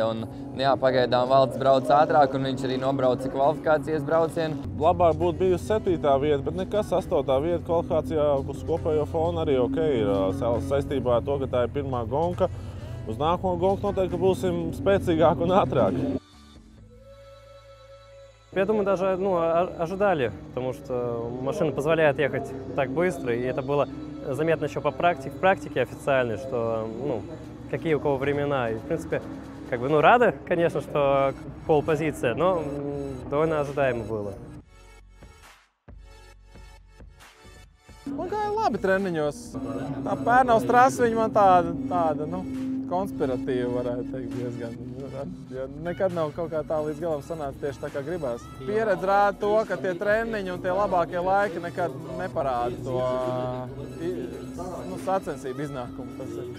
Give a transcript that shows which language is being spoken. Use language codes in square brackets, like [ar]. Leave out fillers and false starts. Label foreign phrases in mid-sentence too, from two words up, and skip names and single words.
[lv] Un, jā, pagaidām Valds brauc ātrāk, un viņš arī nobrauca kvalifikācijas braucienu. Labāk būtu bijusi 7. vieta, bet nekas 8. vieta kvalifikācijā uz kopējo fonu arī ok ir. Saistībā ar to, ka tā ir pirmā gonka. Uz nākamo gonku noteikti būsim spēcīgāki un ātrāki. [ru] Я думаю, даже ожидали, потому что машина позволяет ехать так быстро, и это было заметно еще по практике официальной, что какие у кого времена. И, в принципе, рады, конечно, что полпозиция, но довольно ожидаемо было. [lv] Man gāja labi treniņos. Tā Pērnavas trasa viņa man tāda konspiratīva, varētu teikt, diezgan. Ja nekad nav kaut kā tā līdz galam sanāca tieši tā, kā gribās. Pieredze rāda to, ka tie treniņi un tie labākie laiki nekad neparāda to sacensību iznākumu.